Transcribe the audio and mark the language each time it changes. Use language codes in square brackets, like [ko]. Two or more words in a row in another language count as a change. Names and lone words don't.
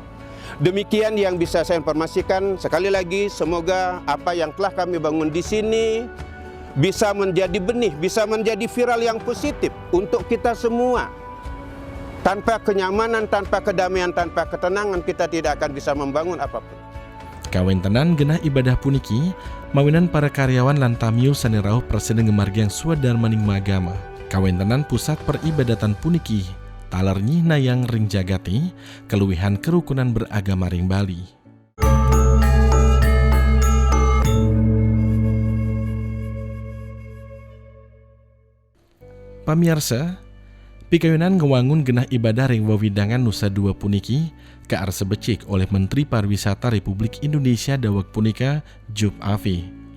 [id] Demikian yang bisa saya informasikan. Sekali lagi, semoga apa yang telah kami bangun di sini bisa menjadi benih, bisa menjadi viral yang positif untuk kita semua. Tanpa kenyamanan, tanpa kedamaian, tanpa ketenangan, kita tidak akan bisa membangun apapun. [ban] Kawentenan genah ibadah puniki, mawinan para karyawan lan tamiu sani rauh presiden ngemargiang suadarmaning magama. Kawentenan pusat peribadatan puniki, taler nyihna yang ring jagati, keluwihan kerukunan beragama ring Bali. Pamirsa, pikayunan ngewangun genah ibadah ring wawidangan Nusa Dua puniki kear sebecik oleh Menteri Pariwisata Republik Indonesia dawak punika Job Afi.